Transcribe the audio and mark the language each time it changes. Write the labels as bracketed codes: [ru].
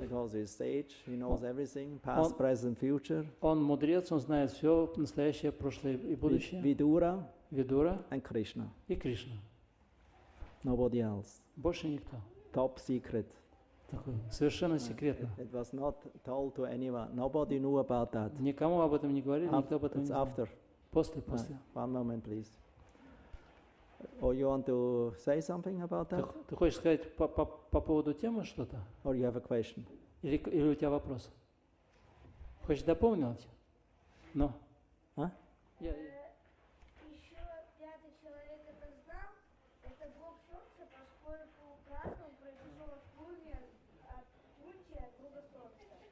[en] because he's sage, he knows everything, past, present, future. [ru] Он мудрец, он знает все, настоящее, прошлое и будущее. [en] Vidura [ru] Видура [en] and Krishna. [ru] и Кришна. [en] Nobody else. [ru] Больше никто. [en] Top secret. [ru] Такой, совершенно секретно. [en] It was not told to anyone. Nobody knew about that. [ru] Никому об этом не говорили, никто об этом не [en] It's [ru] знал. [en] after. [ru] После. [en] One moment, please. Or you want to say something about that? [ru] Ты хочешь сказать по поводу темы что-то? [en] Or you have a question? [ru] Или у тебя вопрос? Хочешь дополнить? Ну? А? Еще пятый человек это знал, это Бог Солнца, поскольку красным произошел от Куни, от Кунти, от Бога Солнца.